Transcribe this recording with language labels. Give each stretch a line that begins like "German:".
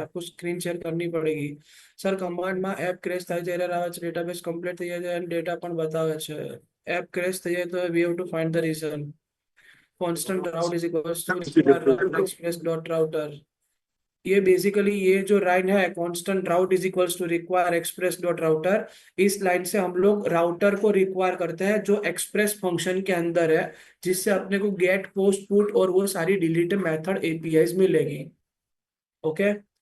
Hindi: आपको screen share करनी पड़ेगी સર।
Gujarati: કમાન્ડમાં એપ ક્રેશ થાય છે, એરર આવે છે, ડેટાબેઝ કમ્પ્લીટ થઈ જાય છે અને ડેટા પણ બતાવે છે। એપ ક્રેશ થઈ જાય તો
English: We have to find the reason. constant route is equals to express dot router।
Hindi: ये बेसिकली ये जो लाइन है,
English: constant route is equals to require express dot router,
Hindi: इस लाइन से हम लोग राउटर को रिक्वायर करते हैं जो एक्सप्रेस फंक्शन के अंदर है, जिससे अपने को गेट पोस्ट पुट और वो सारी डिलीट मेथड एपीआईज मिलेगी। ओके।